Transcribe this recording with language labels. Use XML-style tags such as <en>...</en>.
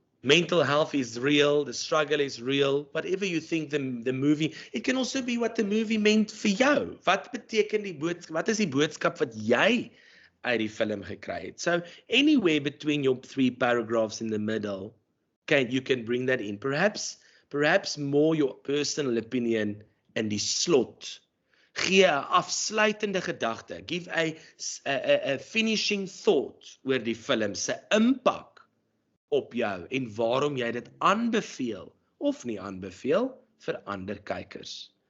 <en>Mental health is real, the struggle is real. Whatever you think the movie, it can also be what the movie meant for jou.</en> <af>Wat beteken die boodskap? Wat is die boodskap wat jy uit die film gekry het?</af> <en>So anywhere between your 3 paragraphs in the middle, you can bring that in. Perhaps more your personal opinion in</en> <af>die slot. Gee 'n afsluitende gedagte.</af> <en>Give a finishing thought</en> <af>oor die film se impak op jou en waarom jy dit aanbeveel of nie aanbeveel vir ander kykers.</af>